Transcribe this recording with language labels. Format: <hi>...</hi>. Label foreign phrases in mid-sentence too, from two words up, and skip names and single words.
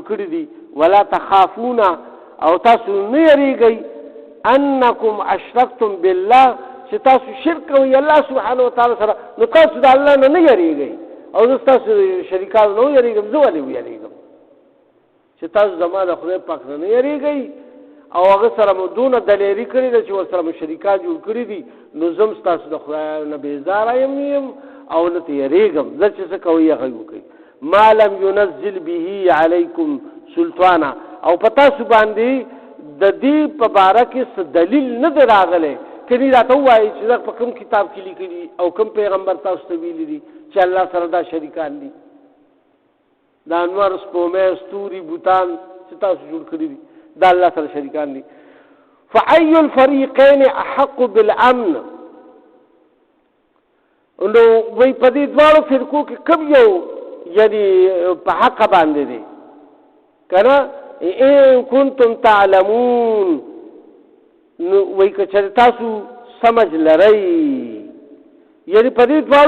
<ps>کړی دي</ps> <ar>ولا تخافون</ar> <ps>او تاسو نه یریږئ</ps> <ar>انکم اشرکتم بالله</ar> <ps>چې تاسو شرک کوئ الله</ps> <ar>سبحانه وتعالی</ar> <ps>سره نو تاسو د الله نه یریږئ او زه تاسو شریکانو نه یریږم زه ولې ویریږم چې تاسو زما د خدای پاک نه یریږئ او هغه سره مو دونه دلیری کړی ده چې ورسره مو شریکان جوړ کړي دي نو زم ستاسو د خدای نه بیزاره یم او نه یریږم زه چې څه کوئ هغه وکړئ</ps> <ar>ما لم ينزل به علیکم سلطانا</ar> <ps>او پتا سو باندې د دې په باره کې څه دلیل نه دی راغلی کني راته ووایي چې دا په کوم کتاب کې لیکلي او کوم پیغمبر تاسو ته ویلي دي چې الله سره دا شریکان دي دا انوار سپومې ستوري بوتان چې تاسو جوړ کړي دي دا الله سره شریکان دي</ps> <ar>فأي الفريقين أحق بالأمن</ar> <ps>نو وی په دې دواړو فرقو کې کوم یو یعنی په حق باندې دي کنه</ps> <ar>ان کنتم تعلمون</ar> <ps>نو وی که چېرې تاسو سمج لرئ یعنی په دې دواړو</ps>